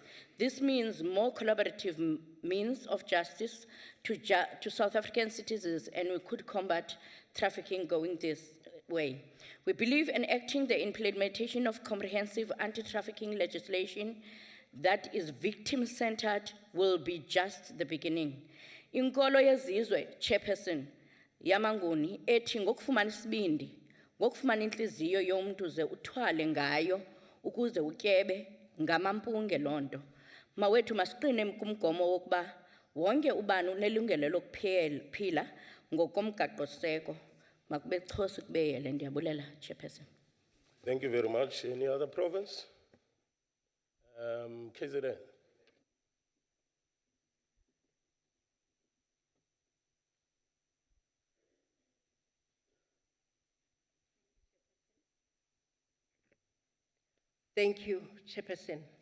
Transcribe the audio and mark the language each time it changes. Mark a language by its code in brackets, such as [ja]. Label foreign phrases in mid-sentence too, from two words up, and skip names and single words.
[en] This means more collaborative means of justice to South African citizens, and we could combat trafficking going this way. We believe enacting the implementation of comprehensive anti-trafficking legislation that is victim-centered will be just the beginning. [xh] Inkolo yezizwe, chairperson, yamanguni, ethi ngokufumana isibindi, ngokufumana inhliziyo yomuntu ze uthwale ngayo, ukuze utyebe ngamampunge lonto. Mawethu masiqine kumgomo wokuba wonke ubani unelungelo lokuphila ngokomgaqo-seko. Makube xhosa kubeyele, ndiyabulela, chairperson. [en] Thank you very much. Any other province? KZN. Thank you, Chairperson.